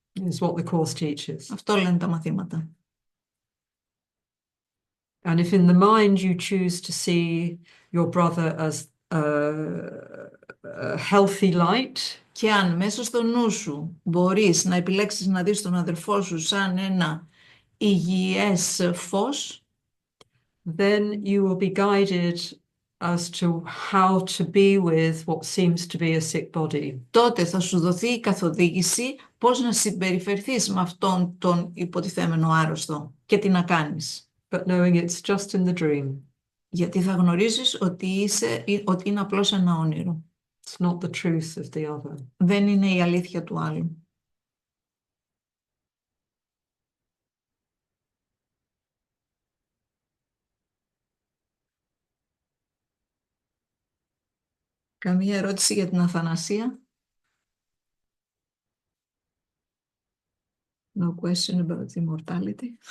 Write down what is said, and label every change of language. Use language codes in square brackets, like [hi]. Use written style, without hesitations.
[en] Is what the Course teaches. [el] Αυτό λένε τα μαθήματα. [en] And if in the mind you choose to see your brother as a healthy light, [el] Και αν μέσα στο νου σου μπορείς να επιλέξεις να δεις τον αδερφό σου σαν ένα υγιές φως, [en] then you will be guided as to how to be with what seems to be a sick body. [el] τότε θα σου δοθεί η καθοδήγηση πώς να συμπεριφερθείς με αυτόν τον υποτιθέμενο άρρωστο και τι να κάνεις. [en] But knowing it's just in the dream. [el] Γιατί θα γνωρίζεις ότι είναι απλώς ένα όνειρο. [en] It's not the truth of the other. [el] Δεν είναι η αλήθεια του άλλου. Καμία ερώτηση για την Αθανασία? [en] No question about immortality.